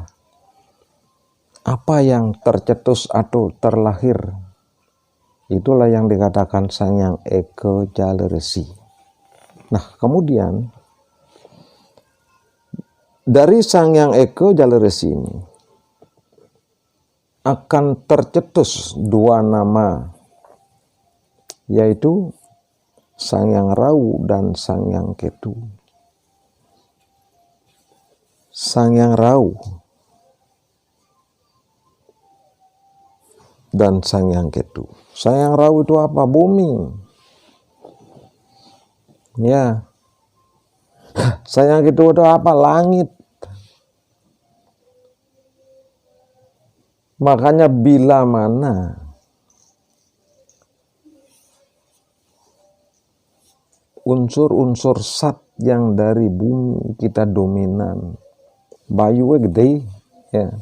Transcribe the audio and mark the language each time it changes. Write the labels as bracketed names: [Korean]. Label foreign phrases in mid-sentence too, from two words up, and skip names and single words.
[Indonesian] Apa yang tercetus atau terlahir, itulah yang dikatakan Sangyang Eko Jala Resi. Nah, kemudian dari Sangyang Eko Jala Resi ini akan tercetus dua nama, yaitu Sangyang Rawu dan Sangyang Ketu. Sangyang Rawu dan Sangyang Ketu. Sangyang Rawu itu apa? Bumi. Ya. Sangyang Ketu itu apa? Langit. Makanya bila mana unsur-unsur sat yang dari bumi kita dominan, [Balinese] bayuwe gede, [Indonesian] ya.